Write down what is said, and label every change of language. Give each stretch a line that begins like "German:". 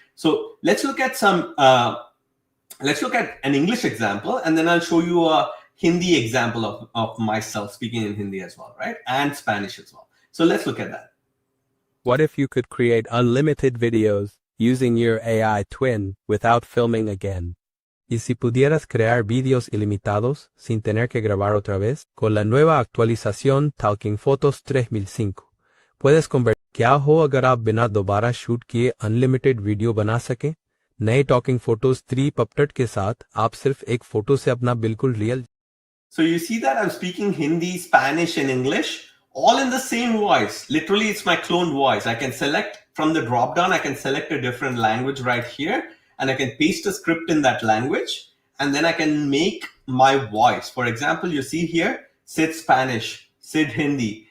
English: So let's look at an English example, and then I'll show you a Hindi example of myself speaking in Hindi as well, right? And Spanish as well. So let's look at that. What if you could create unlimited videos using your AI twin without filming again?
Spanish: ¿Y si pudieras crear vídeos ilimitados sin tener que grabar otra vez? Con la nueva actualización Talking Photos 3005, puedes convertir
Hindi: क्या हो अगर आप बिना दोबारा shoot किए unlimited video बना सकें? नए टॉकिंग फोटोज 3 अपडेट के साथ आप सिर्फ एक फोटो से अपना बिल्कुल real...
English: So you see that I'm speaking Hindi, Spanish, and English, all in the same voice. Literally, it's my cloned voice. I can select from the drop-down, I can select a different language right here, and I can paste a script in that language, and then I can make my voice. For example, you see here, Sid Spanish, Sid Hindi.